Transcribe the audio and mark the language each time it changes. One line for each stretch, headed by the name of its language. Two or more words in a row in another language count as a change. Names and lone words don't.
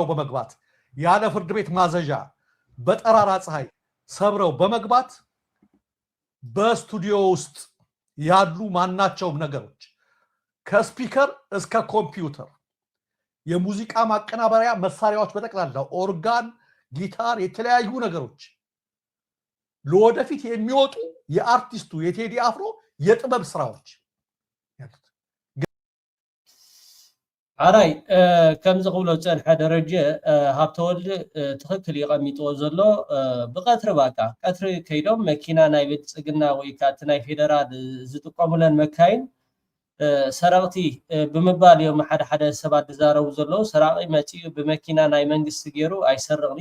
Amharic: በመግባት ያለ ፍርድ ቤት ማዘዣ በጠራራ ፀሐይ ሰብረው በመግባት በስቱዲዮ ውስጥ ያሉ ማናቸውም ነገሮች ከስፒከር እስከ ኮምፒውተር የሙዚቃ ማቀናበሪያ መሳሪያዎች በጠቅላላ ኦርጋን፣ ጊታር፣ የተለያዩ ነገሮች ለወደፊት የሚወጡ የአርቲስቱ የቴዲ አፍሮ የጥበብ ስራዎች
Tigrinya: ዓራይ ከም ዝቕብሎ ፀንሐ ደረጀ ሃብተወልዲ ትኽክል ይቐሚጥዎ ዘሎ ብቀትሪ ባቃ ቀትሪ ከይዶም መኪና ናይ ብልፅግና ወይ ከዓ እቲ ናይ ፌደራል ዝጥቀሙለን መካይን ሰረቕቲ ብምባል እዮም ሓደ ሰባት ዝዛረቡ ዘለዉ። ሰራቂ መፂኡ ብመኪና ናይ መንግስቲ ገይሩ ኣይሰርቕኒ፣